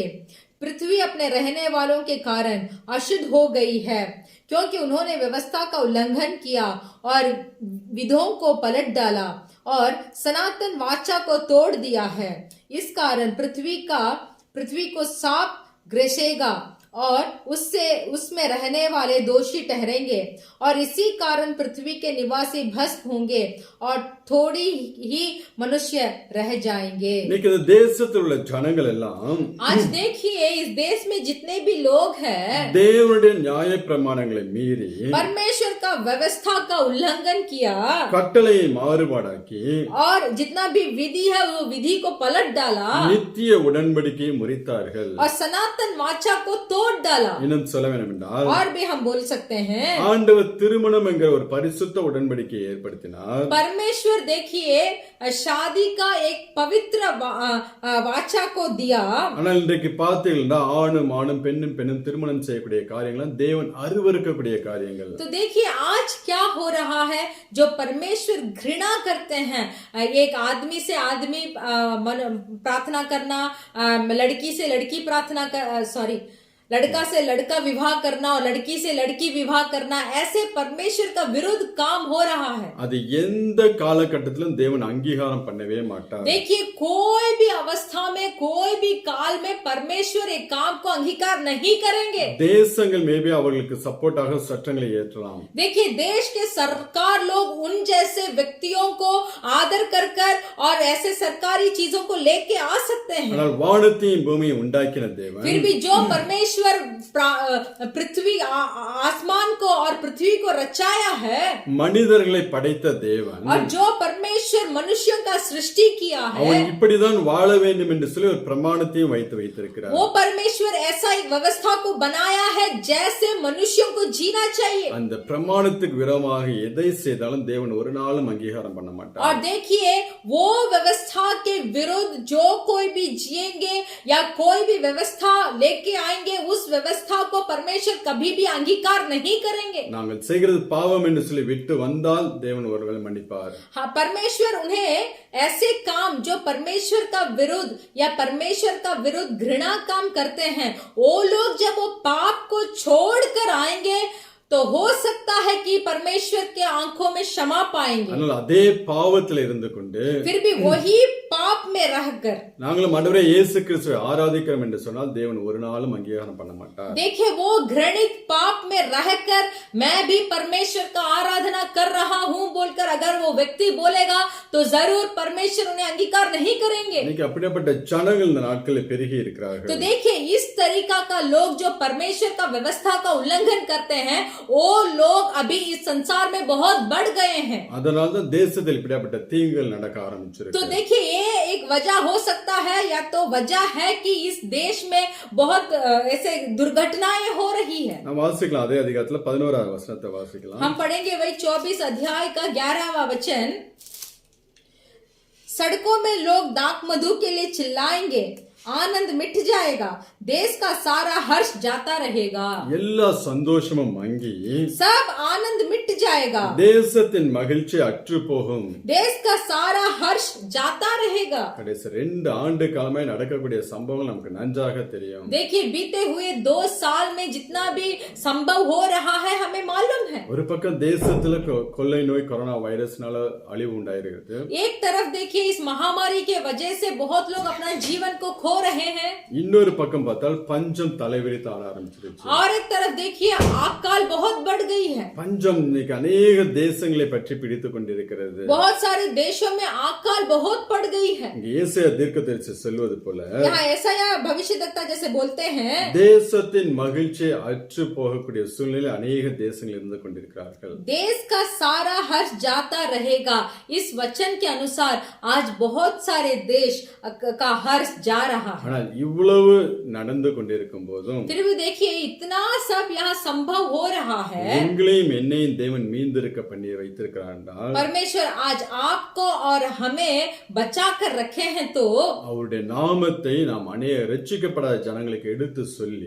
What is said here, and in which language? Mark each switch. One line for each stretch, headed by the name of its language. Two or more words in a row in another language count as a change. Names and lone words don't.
Hindi: पृथ्वी अपने रहने वालों के कारण अशुद्ध हो गई है, क्योंकि उन्होंने व्यवस्था का उल्लंघन किया और विधियों को पलट डाला और सनातन वाचा को तोड़ दिया है। इस कारण पृथ्वी को सांप ग्रसेगा और उसमें रहने वाले दोषी ठहरेंगे और इसी कारण पृथ्वी के निवासी भस्म होंगे और थोड़ी ही मनुष्य रह जाएंगे।
Tamil: இன்னைக்கு இந்த தேசத்தில் உள்ள ஜனங்கள் எல்லாம்
Hindi: आज देखिए इस देश में जितने भी लोग हैं
Tamil: தேவனுடைய நியாய பிரமாணங்களை மீறி
Hindi: परमेश्वर का व्यवस्था का उल्लंघन किया
Tamil: கட்டளையை மாறுபாடாக்கி
Hindi: और जितना भी विधि है वो विधि को पलट डाला
Tamil: நித்திய உடன்படிக்கையை முறித்தார்கள்.
Hindi: और सनातन वाचा को तोड़ डाला।
Tamil: இன்னும் சொல்ல வேண்டும் என்றால்
Hindi: और भी हम बोल सकते हैं
Tamil: ஆண்டவர் திருமணம் என்கிற ஒரு பரிசுத்த உடன்படிக்கையை ஏற்படுத்தினார்.
Hindi: परमेश्वर देखिए शादी का एक पवित्र वाचा को दिया।
Tamil: ஆனால் இன்றைக்கு பார்த்தீங்கன்னா ஆணும் ஆணும் பெண்ணும் பெண்ணும் திருமணம் செய்யக்கூடிய காரியங்கள் தேவன் அருவருக்கக்கூடிய காரியங்கள்.
Hindi: तो देखिए आज क्या हो रहा है, जो परमेश्वर घृणा करते हैं, एक आदमी से आदमी प्रार्थना करना, लड़की से लड़की प्रार्थना कर, लड़का से लड़का विवाह करना और लड़की से लड़की विवाह करना, ऐसे परमेश्वर का विरुद्ध काम हो रहा है।
Tamil: அது எந்த காலகட்டத்திலும் தேவன் அங்கீகாரம் பண்ணவே மாட்டார்.
Hindi: देखिए कोई भी अवस्था में, कोई भी काल में परमेश्वर एक काम को अंगीकार नहीं करेंगे।
Tamil: தேசங்கள் மேபி அவர்களுக்கு சப்போர்ட்டாக சட்டங்களை ஏற்றலாம்.
Hindi: देखिए देश के सरकार लोग उन जैसे व्यक्तियों को आदर कर कर और ऐसे सरकारी चीजों को लेके आ सकते हैं।
Tamil: ஆனால் வானத்தையும் பூமியையும் உண்டாக்கின தேவன்
Hindi: फिर भी जो परमेश्वर पृथ्वी आसमान को और पृथ्वी को रचाया है,
Tamil: மனிதர்களை படைத்த தேவன்
Hindi: और जो परमेश्वर मनुष्यों का सृष्टि किया है,
Tamil: அவன் இப்படிதான் வாழ வேண்டும் என்று சொல்லி ஒரு பிரமாணத்தையும் வைத்திருக்கிறார்.
Hindi: वो परमेश्वर ऐसा एक व्यवस्था को बनाया है जैसे मनुष्यों को जीना चाहिए।
Tamil: அந்த பிரமாணத்துக்கு விரோதமாக எதை செய்தாலும் தேவன் ஒரு நாளும் அங்கீகாரம் பண்ண மாட்டார்.
Hindi: और देखिए वो व्यवस्था के विरुद्ध जो कोई भी जिएंगे या कोई भी व्यवस्था लेके आएंगे, उस व्यवस्था को परमेश्वर कभी भी अंगीकार नहीं करेंगे।
Tamil: நாங்கள் செய்கிறது பாவம் என்று சொல்லி விட்டு வந்தால் தேவன் ஒருவேளை மன்னிப்பார்.
Hindi: हाँ, परमेश्वर उन्हें ऐसे काम जो परमेश्वर का विरुद्ध या परमेश्वर का विरुद्ध घृणा काम करते हैं, वो लोग जब वो पाप को छोड़कर आएंगे तो हो सकता है कि परमेश्वर के आंखों में क्षमा पाएंगे।
Tamil: ஆனால் அதே பாவத்தில் இருந்து கொண்டு
Hindi: फिर भी वही पाप में रहकर
Tamil: நாங்களும் ஆண்டவரே இயேசு கிறிஸ்துவை ஆராதிக்கிறோம் என்று சொன்னால் தேவன் ஒரு நாளும் அங்கீகாரம் பண்ண மாட்டார்.
Hindi: देखिए वो घृणित पाप में रहकर मैं भी परमेश्वर का आराधना कर रहा हूँ बोलकर अगर वो व्यक्ति बोलेगा तो जरूर परमेश्वर उन्हें अंगीकार नहीं करेंगे।
Tamil: இன்னைக்கு அப்படிப்பட்ட ஜனங்கள் இந்த நாட்களில் பெருகி இருக்கிறார்கள்.
Hindi: तो देखिए इस तरीका का लोग जो परमेश्वर का व्यवस्था का उल्लंघन करते हैं, वो लोग अभी इस संसार में बहुत बढ़ गए हैं।
Tamil: அதனால தான் தேசத்தில் இப்படிப்பட்ட தீங்குகள் நடக்க ஆரம்பிச்சிருக்கு.
Hindi: तो देखिए ये एक वजह हो सकता है, या तो वजह है कि इस देश में बहुत ऐसे दुर्घटनाएं हो रही है।
Tamil: நாம் வாசிக்கலாம் அதே அதிகாரத்துல 11வது வசனத்தை வாசிக்கலாம்.
Hindi: हम पढ़ेंगे वही 24 अध्याय का 11वां वचन। सड़कों में लोग दाक मधु के लिए चिल्लाएंगे, आनंद मिट जाएगा, देश का सारा हर्ष जाता रहेगा।
Tamil: எல்லா சந்தோஷமும் மங்கி
Hindi: सब आनंद मिट जाएगा,
Tamil: தேசத்தின் மகிழ்ச்சி அற்று போகும்.
Hindi: देश का सारा हर्ष जाता रहेगा।
Tamil: கடைசி 2 ஆண்டு காலமாய் நடக்கக்கூடிய சம்பவங்கள் நமக்கு நன்றாக தெரியும்.
Hindi: देखिए बीते हुए 2 साल में जितना भी संभव हो रहा है हमें मालूम है।
Tamil: ஒரு பக்கம் தேசத்துல கொள்ளை நோய் கொரோனா வைரஸ்னால அழிவு உண்டாயிருக்கிறது.
Hindi: एक तरफ देखिए इस महामारी के वजह से बहुत लोग अपना जीवन को खो रहे हैं।
Tamil: இன்னொரு பக்கம் பார்த்தால் பஞ்சம் தலைவிரித்து ஆட ஆரம்பிச்சிருச்சு.
Hindi: और एक तरफ देखिए आकाल बहुत बढ़ गई है।
Tamil: பஞ்சம் இன்னைக்கு अनेक தேசங்களை பற்றி பிடித்துக் கொண்டிருக்கிறது.
Hindi: बहुत सारे देशों में आकाल बहुत बढ़ गई है।
Tamil: இங்கே ஏசாயா தீர்க்கதரிசி சொல்வது போல
Hindi: यहाँ ऐसा या भविष्यद्वक्ता जैसे बोलते हैं,
Tamil: தேசத்தின் மகிழ்ச்சி அற்று போகக்கூடிய சூழ்நிலை अनेक தேசங்கள் இருந்து கொண்டிருக்கிறார்கள்.
Hindi: देश का सारा हर्ष जाता रहेगा, इस वचन के अनुसार आज बहुत सारे देश का हर्ष जा रहा है।
Tamil: ஆனால் இவ்வளவு நடந்து கொண்டிருக்கும் போதும்
Hindi: फिर भी देखिए इतना सब यहाँ संभव हो रहा है।
Tamil: உங்களையும் என்னையும் தேவன் மீந்திருக்க பண்ணி வைத்திருக்கிறார் என்றால்
Hindi: परमेश्वर आज आपको और हमें बचा कर रखे हैं, तो
Tamil: அவருடைய நாமத்தை நாம் अनेक ரட்சிக்கப்படாத ஜனங்களுக்கு எடுத்து சொல்லி